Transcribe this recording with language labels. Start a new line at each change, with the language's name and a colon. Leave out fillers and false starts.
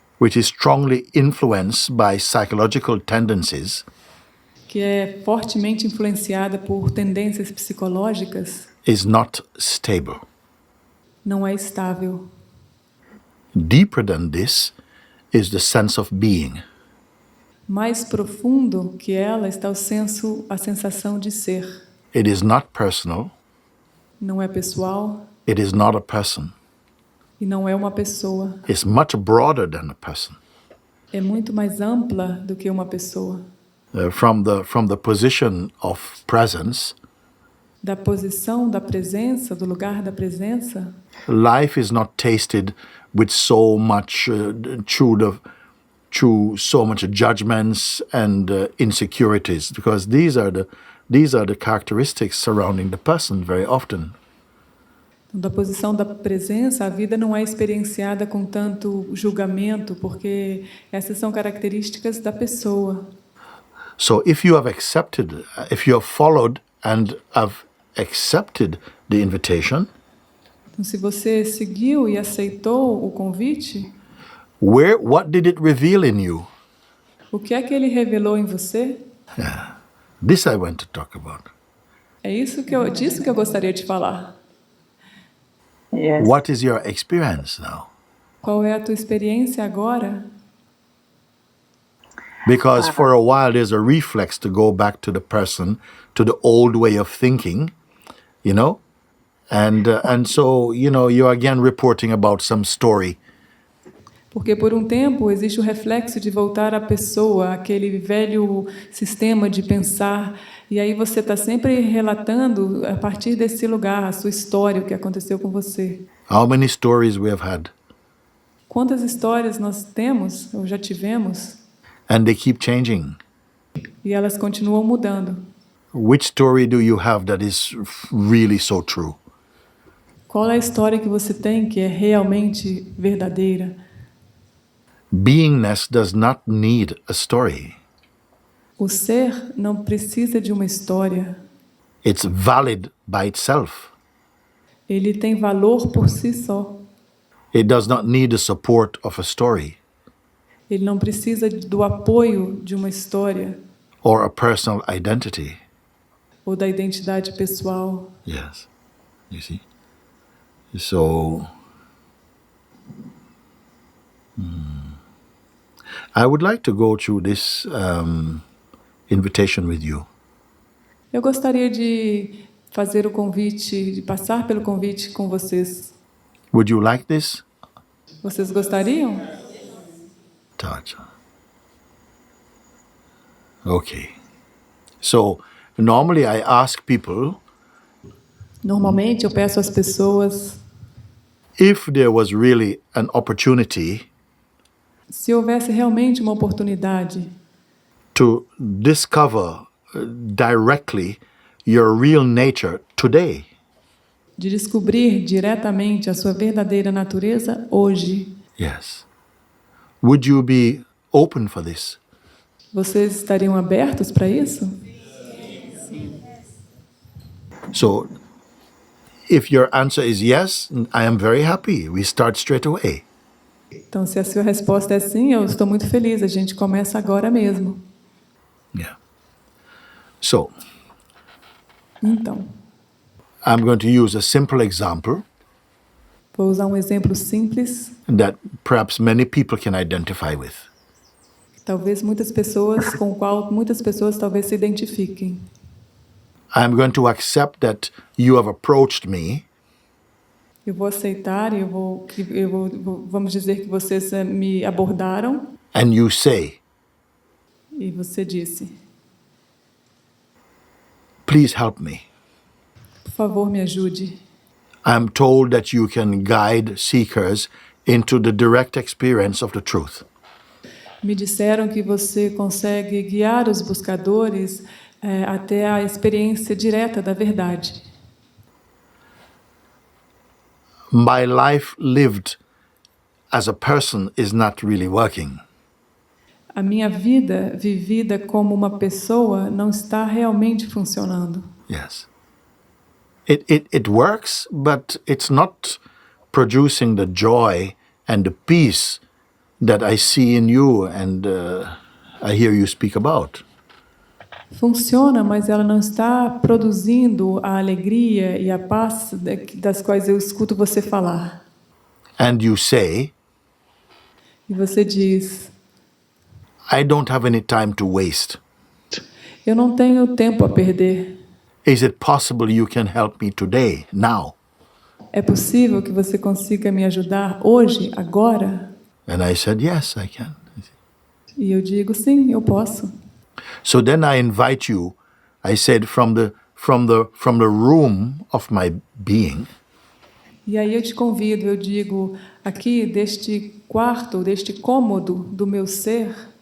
English: which is strongly influenced by psychological tendencies,
Portuguese: que é fortemente influenciada por tendências psicológicas,
English: is not stable.
Portuguese: não é estável.
English: Deeper than this is the sense of being.
Portuguese: Mais profundo que ela está a sensação de ser.
English: It is not personal.
Portuguese: Não é pessoal
English: It is not a person.
Portuguese: e não é uma pessoa.
English: It's much broader than a person.
Portuguese: É muito mais ampla do que uma pessoa.
English: From the position of presence,
Portuguese: Da posição da presença, do lugar da presença,
English: life is not tasted with so much through so much judgments and insecurities, because these are the characteristics surrounding the person very often.
Portuguese: da posição da presença, a vida não é experienciada com tanto julgamento, porque essas são características da pessoa.
English: So if you have followed and have accepted the invitation,
Portuguese: Então, se você seguiu e aceitou o convite,
English: what did it reveal in you?
Portuguese: o que é que ele revelou em você?
English: This I want to talk about.
Portuguese: É disso que eu gostaria de falar.
English: Yes. What is your experience now?
Portuguese: Qual é a tua experiência agora?
English: Because for a while there's a reflex to go back to the person, to the old way of thinking, you know, and so you're again reporting about some story.
Portuguese: Porque por um tempo existe o reflexo de voltar à pessoa, aquele velho sistema de pensar, e aí você está sempre relatando a partir desse lugar a sua história, o que aconteceu com você.
English: How many stories we have had,
Portuguese: Quantas histórias nós temos ou já tivemos?
English: and they keep changing.
Portuguese: E elas continuam mudando.
English: Which story do you have that is really so true?
Portuguese: Qual é a história que você tem que é realmente verdadeira?
English: Beingness does not need a story.
Portuguese: O ser não precisa de uma história.
English: It's valid by itself.
Portuguese: Ele tem valor por si só.
English: It does not need the support of a story
Portuguese: Ele não precisa do apoio de uma história
English: or a personal identity.
Portuguese: ou da identidade pessoal.
English: Yes. You see? So, I would like to go through this invitation with you.
Portuguese: Eu gostaria de fazer o convite, de passar pelo convite com vocês.
English: Would you like this?
Portuguese: Vocês gostariam?
English: Touch. Okay. So, normally I ask people
Portuguese: Normalmente eu peço às pessoas,
English: if there was really an opportunity
Portuguese: se houvesse realmente uma oportunidade
English: to discover directly your real nature today.
Portuguese: de descobrir diretamente a sua verdadeira natureza hoje,
English: Yes. Would you be open for this?
Portuguese: vocês estariam abertos para isso?
English: So, if your answer is yes, I am very happy. We start straight away.
Portuguese: Então, se a sua resposta é sim, eu estou muito feliz. A gente começa agora mesmo.
English: Yeah. So,
Portuguese: Então,
English: I'm going to use a simple example
Portuguese: vou usar um exemplo simples,
English: that perhaps many people can identify with.
Portuguese: talvez muitas pessoas, com o qual muitas pessoas talvez se identifiquem.
English: I'm going to accept that you have approached me
Portuguese: Eu vou aceitar e vamos dizer que vocês me abordaram
English: and you say,
Portuguese: e você disse,
English: please help me.
Portuguese: por favor, me ajude.
English: I'm told that you can guide seekers into the direct experience of the truth.
Portuguese: Me disseram que você consegue guiar os buscadores até a experiência direta da verdade.
English: My life lived as a person is not really working.
Portuguese: A minha vida vivida como uma pessoa não está realmente funcionando.
English: Yes. It works, but it's not producing the joy and the peace that I see in you and I hear you speak about.
Portuguese: Funciona, mas ela não está produzindo a alegria e a paz das quais eu escuto você falar.
English: And you say,
Portuguese: E você diz,
English: I don't have any time to waste.
Portuguese: eu não tenho tempo a perder.
English: Is it possible you can help me today, now?
Portuguese: É possível que você consiga me ajudar hoje, agora?
English: And I said, yes, I can.
Portuguese: E eu digo, sim, eu posso.
English: So then I invite you, I said, from the room of my being,
Portuguese: E aí eu te convido, eu digo, aqui deste quarto, deste cômodo do meu ser,